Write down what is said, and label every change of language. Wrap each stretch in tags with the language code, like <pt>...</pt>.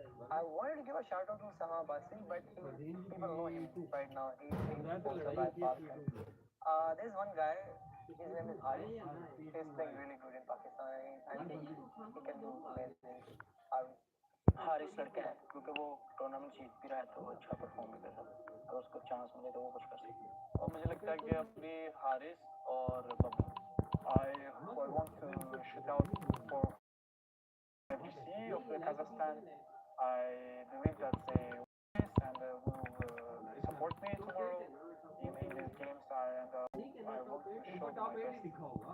<en>I wanted to give a shout out to Sama Basi, but people know him right now. He's being sponsored by Pakistan. There's one guy, his name is Haris. He's playing really good in Pakistan. I think he can do amazing.</en> <hi>Haris लड़के हैं क्योंकि वो tournament जीत भी रहा है तो वो अच्छा परफॉर्म भी कर रहा है अगर उसको चांस मिले तो वो कुछ कर सकता है और मुझे लगता है कि अपनी हारिस और Babbu</hi> <en>I want to shout out for FGC of Kazakhstan. I believe that they will and will support me tomorrow in these games and I want to show my best and</en>